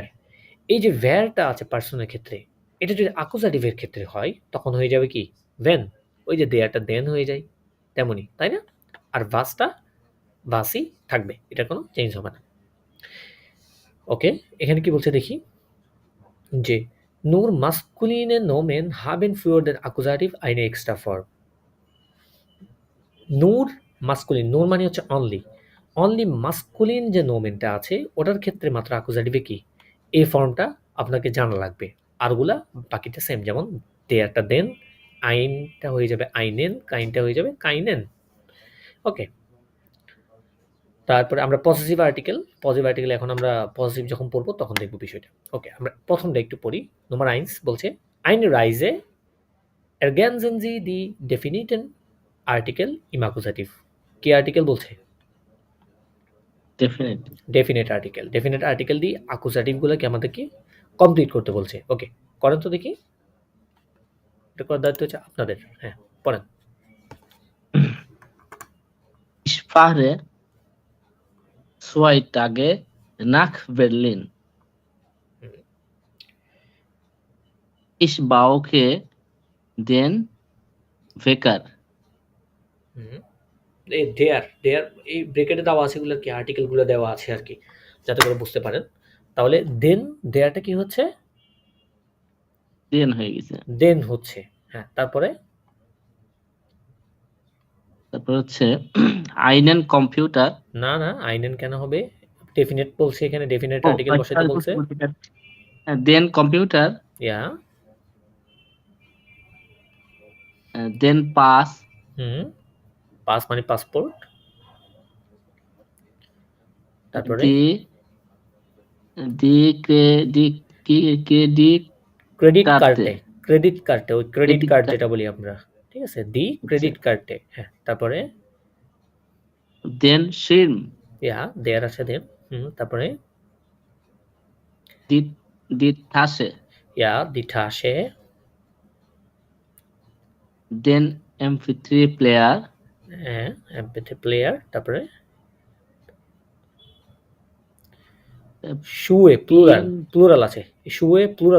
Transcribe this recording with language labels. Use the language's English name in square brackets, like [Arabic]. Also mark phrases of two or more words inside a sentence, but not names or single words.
[Bangla] এই যে ভ্যারটা আছে পার্সনের ক্ষেত্রে, এটা যদি অ্যাকুজাটিভের ক্ষেত্রে হয় তখন হয়ে যাবে কি ভেন। ওই যে দেয়ারটা দেন হয়ে যায়, তেমনই, তাই না? আর ভাসটা ভাসই থাকবে, এটা কোনো চেঞ্জ হবে না। ওকে, এখানে কি বলছে দেখি, যে [German] nur maskuline Nomen haben für den Akkusativ eine extra Form। nur maskulin, [Bangla] নূর মানে হচ্ছে অনলি, অনলি মাস্কুলিন যে নোমেনটা আছে ওটার ক্ষেত্রে মাত্র অ্যাকুজাটিভে কি এই ফর্মটা আপনাকে জানা লাগবে, আরগুলা বাকিটা সেম, যেমন দেয়ারটা দেন, আইনটা হয়ে যাবে আইনেন, কাইনটা হয়ে যাবে কাইনেন। ওকে, তারপরে আমরা পজিটিভ আর্টিকেল এখন আমরা পজিটিভ যখন পড়বো তখন দেখবো বিষয়টা। ওকে, আমরা প্রথমটা একটু পড়ি। [German] Nummer eins [Bangla] বলছে [German] eine Reise ergänzen Sie die definiten Artikel im Akkusativ। [Bangla] কি আর্টিকেল বলছে? ডেফিনেটলি। ডেফিনেট আর্টিকেল দিয়ে অ্যাকুজাটিভগুলোকে আমাদেরকে কমপ্লিট করতে বলছে। ওকে, করেন তো দেখি। এটা করার দায়িত্ব হচ্ছে আপনাদের। হ্যাঁ, পড়েন। [German] Ich fahre 2 Tage nach Berlin. [Bangla] হুম, [German] Ich brauche den Wecker. [Bangla] হুম। এই দেয়ার এই ব্রেকেটে দেওয়া আছে, এগুলো কি আর্টিকেলগুলো দেওয়া আছে আর কি, যাতে করে বুঝতে পারেন। তাহলে দেন দেয়ারটা কি হচ্ছে? Den হয়ে গেছে। দেন হচ্ছে। হ্যাঁ, তারপরে তারপর হচ্ছে einen Computer. না, না, আইনেন কেন হবে? ডেফিনেট বলছে, এখানে ডেফিনেট ও আর্টিকেল বসাইতে সরি, বলছে। [German] den Computer, [Bangla] ইয়া, [German] den Pass, [Bangla] হুম, পাস মানে পাসপোর্ট। তারপরে [German] die die Credit ক্রেডিট Karte. [Bangla] কার্ডে, ওই ক্রেডিট [English] Credit কার্ড Card [Bangla] যেটা বলি আমরা, ঠিক আছে? দি হচ্ছে ক্রেডিট কার্ডে। হ্যাঁ, তারপরে [German] den Schirm, [Bangla] ইয়া, দেয়ার আছে দেন। তারপরে [German] die die Tasche, [Bangla] ইয়া, দিঠা আসে। [German] den MP3 player, [Bangla] হ্যাঁ, [English] MP3 player. [Bangla] তারপরে শুয়ে, প্লুরাল, [German] in [Bangla] প্লুরাল আছে। শুয়ে প্লুরাল